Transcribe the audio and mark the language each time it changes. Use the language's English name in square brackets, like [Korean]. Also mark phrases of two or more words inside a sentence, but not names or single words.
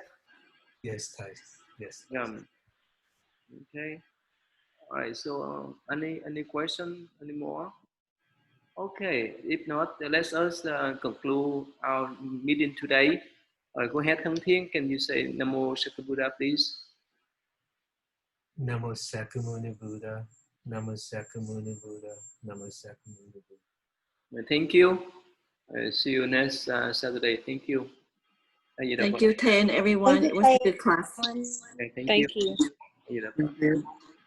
[English] Yes, Thầy. Yes. Okay. All right. So any question? Any more? Okay. If not, let us conclude our meeting today. Go ahead, Thân Thiên. Can you say [Pali] Namo Shakti-Buddha, [English] please? [Pali] Namo Sakyamuni Buddha. Namo Sakyamuni Buddha. Namo Sakyamuni Buddha. [English] Thank you. See you next Saturday. Thank you. Thank you, Tay, and everyone. It was a good class. Okay, thank Thank you. you. Thank you.